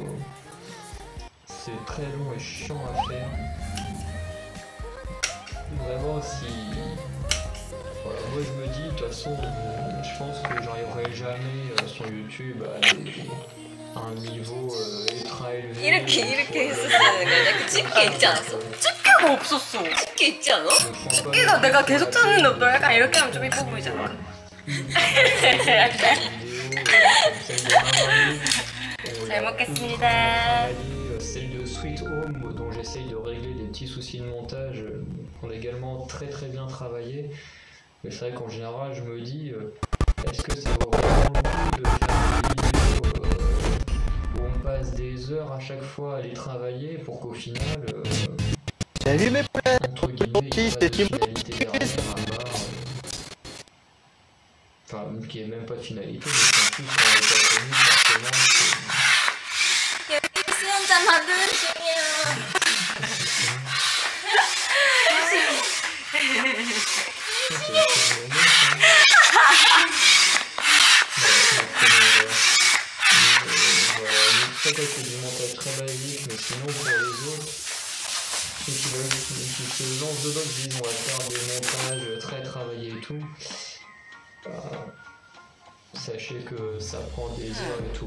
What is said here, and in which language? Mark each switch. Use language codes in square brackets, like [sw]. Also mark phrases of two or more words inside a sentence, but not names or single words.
[fr] C'est très long et chiant à faire. Vraiment, si. Voilà, moi je me dis, de toute façon, je pense que j'arriverai jamais sur YouTube à un niveau ultra élevé. [ko] 이렇게 했었어야 되는 거 아니야? 그 집게 있지 않았어? 집게가 없었어. 집게 있지 않아? 집게가 내가 계속 찾는데 너 약간 이렇게 하면 좀 이뻐 보이잖아. 잘 먹겠습니다. [fr] Celle de Sweet Home, dont j'essaye de régler des petits soucis de montage, ont également très très bien travaillé. Mais c'est vrai qu'en général, je me dis, est-ce que ça vaut vraiment le coup de faire une vidéo où on passe des heures à chaque fois à les travailler pour qu'au final, Salut mes poulets, entre guillemets, il y ait pas de finalité derrière, enfin, qui est même pas de finalité, mais en plus, on n'est pas connu forcément. [ko] 여기 수영장 만드는 중이야. [fr] C'est du montage très basique, mais sinon pour les autres, ceux qui se lancent dedans, qui disent on va faire des montages très travaillés et tout, sachez que ça prend des heures et tout.